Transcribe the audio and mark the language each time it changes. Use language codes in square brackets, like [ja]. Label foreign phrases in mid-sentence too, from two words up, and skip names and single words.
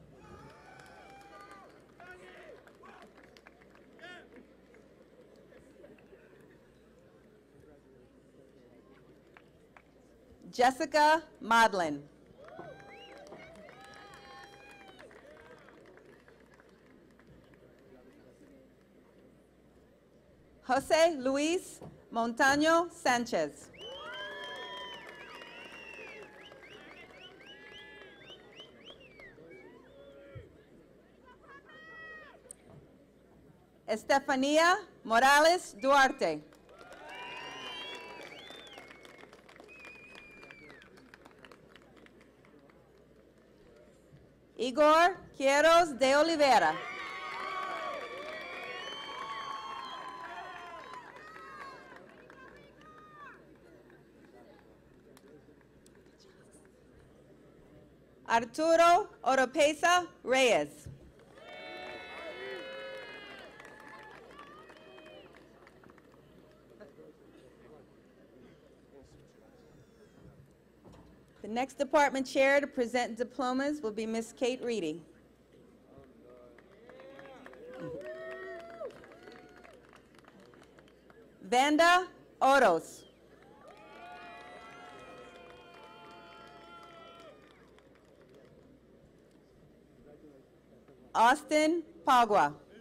[en] Jessica Modlin. Jose Luis Montaño Sanchez. Estefania Morales Duarte. Igor Quieros de Oliveira. Arturo Oropesa Reyes. The next department chair to present diplomas will be Miss Kate Reedy. Vanda Oros. Austin Pagua.